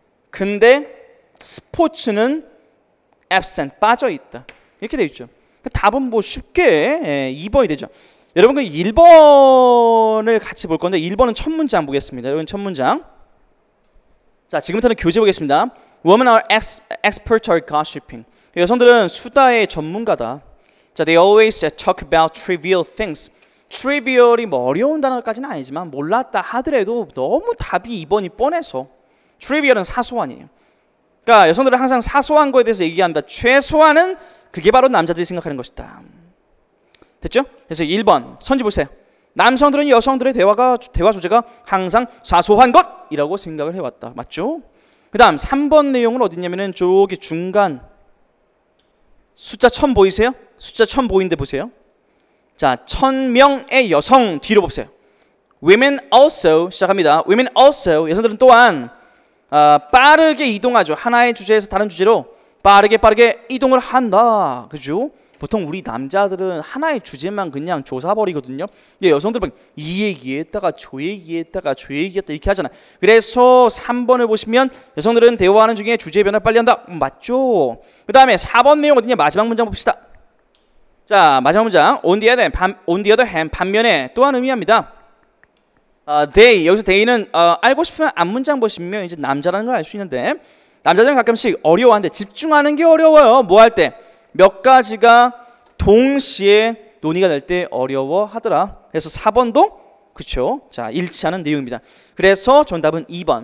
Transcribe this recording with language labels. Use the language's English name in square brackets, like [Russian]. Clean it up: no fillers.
[Korean] 근데 스포츠는 absent, 빠져 있다. 이렇게 되어 있죠. 답은 뭐 쉽게 2번이 되죠. 여러분 1번을 같이 볼 건데 1번은 첫 문장 보겠습니다. 여러분 첫 문장. 자, 지금부터는 교재 보겠습니다. [English] Women are expert at gossiping. [Korean] 여성들은 수다의 전문가다. [English] 자, they always talk about trivial things. [Korean] trivial이 뭐 어려운 단어까지는 아니지만 몰랐다 하더라도 너무 답이 2번이 뻔해서 trivial은 사소한이에요. 그러니까 여성들은 항상 사소한 거에 대해서 얘기한다. 최소한은 그게 바로 남자들이 생각하는 것이다. 됐죠? 그래서 1번 선지 보세요. 남성들은 여성들의 대화 주제가 항상 사소한 것이라고 생각을 해왔다. 맞죠? 그 다음 3번 내용은 어디냐면은 저기 중간 숫자 1000 보이세요? 숫자 1000 보이는데 보세요. 자, 1000명의 여성 뒤로 보세요. [English] Women also [Korean] 시작합니다. Women also 여성들은 또한 빠르게 이동하죠. 하나의 주제에서 다른 주제로 빠르게 이동을 한다. 그죠? 보통 우리 남자들은 하나의 주제만 그냥 조사버리거든요. 여성들은 이 얘기했다가 저 얘기했다가 이렇게 하잖아요. 그래서 3번을 보시면 여성들은 대화하는 중에 주제 변화를 빨리 한다. 맞죠? 그 다음에 4번 내용 어디냐? 마지막 문장 봅시다. 자, 마지막 문장. [English] On the other hand, [Korean] 반면에 또한 의미합니다. they, 여기서 they는 알고 싶으면 앞문장 보시면 이제 남자라는 걸 알 수 있는데 남자들은 가끔씩 어려워하는데 집중하는 게 어려워요. 뭐 할 때? 몇 가지가 동시에 논의가 될 때 어려워하더라. 그래서 4번도 그렇죠. 자, 일치하는 내용입니다. 그래서 정답은 2번.